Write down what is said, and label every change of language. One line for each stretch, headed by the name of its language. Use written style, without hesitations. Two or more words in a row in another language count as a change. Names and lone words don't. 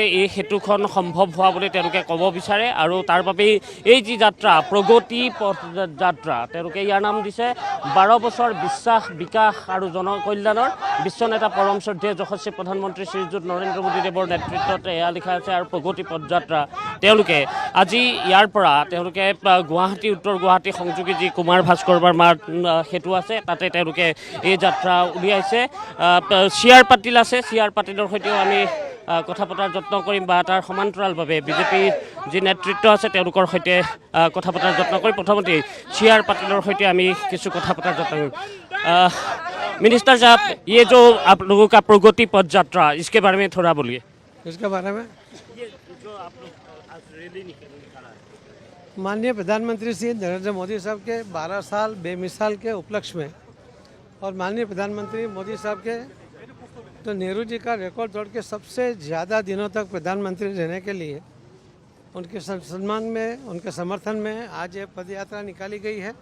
Assamese: এই সেতুখন সম্ভৱ হোৱা বুলি তেওঁলোকে ক'ব বিচাৰে আৰু তাৰ বাবেই এই যি যাত্ৰা প্ৰগতি পথ যাত্ৰা তেওঁলোকে ইয়াৰ নাম দিছে 12 বছৰ বিশ্বাস বিকাশ আৰু জনকল্যাণৰ বিশ্বনেতা পৰম শ্ৰদ্ধেয় যশস্বী প্ৰধানমন্ত্ৰী শ্ৰীযুত নৰেন্দ্ৰ মোদীদেৱৰ নেতৃত্বত এয়া লিখা আছে আৰু প্ৰগতি পথ যাত্ৰা তেওঁলোকে আজি ইয়াৰ পৰা তেওঁলোকে গুৱাহাটী উত্তৰ গুৱাহাটী সংযোগী যি কুমাৰ ভাস্কৰ বৰ্মাৰ সেতু আছে তাতে তেওঁলোকে এই যাত্ৰা উলিয়াইছে চি.আৰ. পাটিল আছে চি.আৰ. পাটিলৰ সৈতেও আমি কথা পতাৰ যত্ন কৰিম বা তাৰ সমান্তৰালভাৱে বিজেপিৰ যি নেতৃত্ব আছে তেওঁলোকৰ সৈতে কথা পতাৰ যত্ন কৰিম প্ৰথমতে চি.আৰ. পাটিলৰ সৈতে আমি কিছু কথা পতাৰ যত্ন কৰিম
Hindi: मिनिस्टर साहब ये जो आप लोगों का प्रगति पथ यात्रा इसके बारे में थोड़ा बोलिए इसके बारे में ये जो आप लोग आज रैली निकाला है माननीय प्रधानमंत्री श्री नरेंद्र मोदी साहब के 12 साल बेमिसाल के उपलक्ष्य में और माननीय प्रधानमंत्री मोदी साहब के तो नेहरू जी का रिकॉर्ड तोड़ के सबसे ज़्यादा दिनों तक प्रधानमंत्री रहने के लिए उनके सम्मान में उनके समर्थन में आज ये पद यात्रा निकाली गई है।